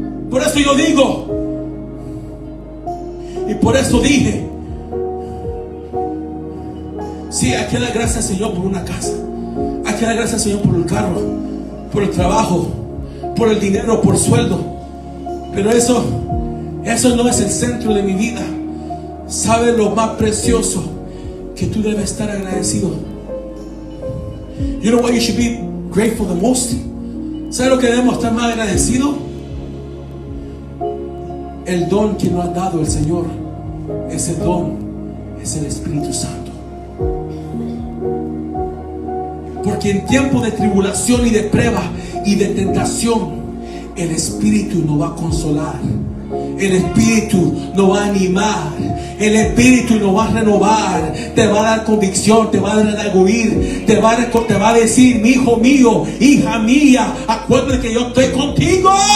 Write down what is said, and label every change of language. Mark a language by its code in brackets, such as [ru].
[es] Por eso yo digo, y por eso dije, sí, hay que dar gracias al Señor por una casa. Hay que dar gracias al Señor por el carro, por el trabajo, por el dinero, por sueldo. Pero eso no es el centro de mi vida. ¿Sabes lo más precioso? Que tú debes estar agradecido. [en] You know what you should be grateful the most? [es] ¿Sabes lo que debemos estar más agradecidos? El don que nos ha dado el Señor. Ese don es el Espíritu Santo. Porque en tiempos de tribulación y de prueba y de tentación, el Espíritu nos va a consolar, el Espíritu nos va a animar, el Espíritu nos va a renovar, te va a dar convicción, te va a redarguir, te va a decir, mi hijo mío, hija mía, acuérdate que yo estoy contigo.